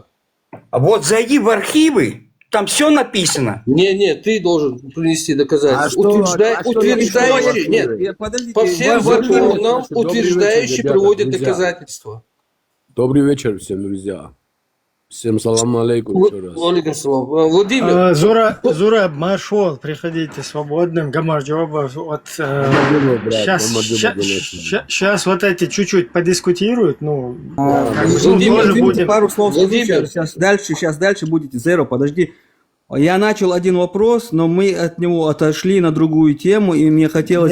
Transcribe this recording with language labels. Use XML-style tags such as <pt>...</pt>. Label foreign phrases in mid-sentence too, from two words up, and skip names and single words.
<ru>А вот зайди в архивы, там все написано. Не, ты должен принести доказательства. Утверждающие, нет, Подождите, по всем законам утверждающие приводят доказательства. Добрый вечер всем, друзья. Всем</ru> <ar>سلام عليكم</ar> <ru>еще раз.</ru> <ar>عليكم سلام.</ar> <ru>Владимир. Зураб, маршал, приходите свободным, гамарджоба. Вот сейчас вот эти чуть-чуть подискутируют, ну, тоже будем. Пару слов скажу, сейчас дальше будете Zero, подожди. Я начал один вопрос, но мы от него отошли на другую тему, и мне хотелось...</ru>